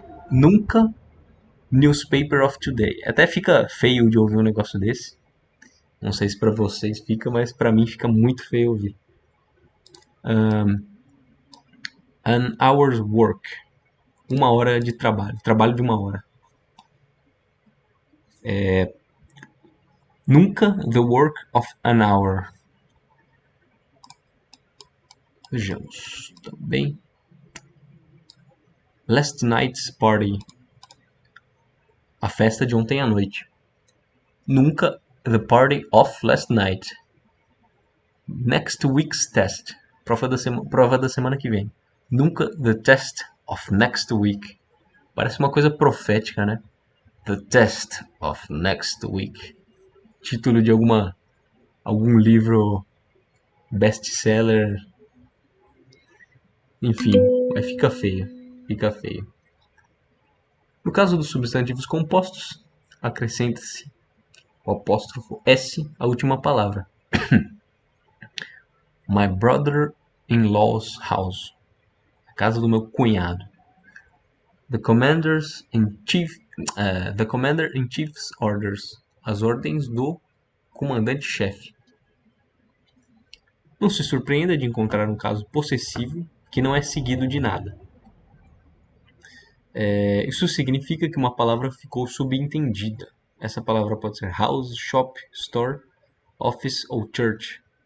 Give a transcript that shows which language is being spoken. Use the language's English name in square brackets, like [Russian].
[English] Nunca newspaper of today. [Portuguese] Até fica feio de ouvir um negócio desse. Não sei se pra vocês fica, mas pra mim fica muito feio ouvir. [English] An hour's work. [Portuguese] 1 hora de trabalho. Trabalho de 1 hora. [English] Nunca the work of an hour. [Portuguese] Vejamos. Também. Last night's party. A festa de ontem à noite. [English] Nunca the party of last night. Next week's test. [Portuguese] Prova da semana que vem. Nunca the test of next week. Parece uma coisa profética, né? The test of next week. Título de algum livro best-seller. Enfim, mas fica feio. Fica feio. No caso dos substantivos compostos, acrescenta-se o apóstrofo S à última palavra. My brother-in-law's house. A casa do meu cunhado. [English] The commander-in-chief's orders. [Portuguese] As ordens do comandante-chefe. Não se surpreenda de encontrar um caso possessivo que não é seguido de nada. Isso significa que uma palavra ficou subentendida. Essa palavra pode ser house, shop, store, office ou church.